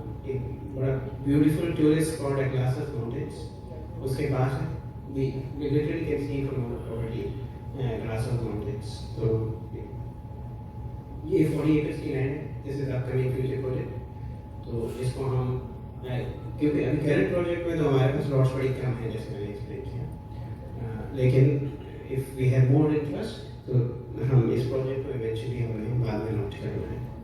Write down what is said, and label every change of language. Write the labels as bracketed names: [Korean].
[Hindi] एक बड़ा beautiful tourist spot है ग्लासेस माउंटेन्स, उसके पास है। [English] we literally can see from our property glasses mountains. [Hindi] तो ये 40 एकर्स की लैंड है, [English] This is upcoming future project. [Hindi] तो इसको हम क्योंकि अभी करंट प्रोजेक्ट में तो हमारे पास लॉट्स बड़ी कम है जैसे मैंने एक्सप्लेन किया, लेकिन [English] if we have more interest [Hindi] तो हम इस प्रोजेक्ट को इवेंचुअली हमें बाद में लॉन्च करना है।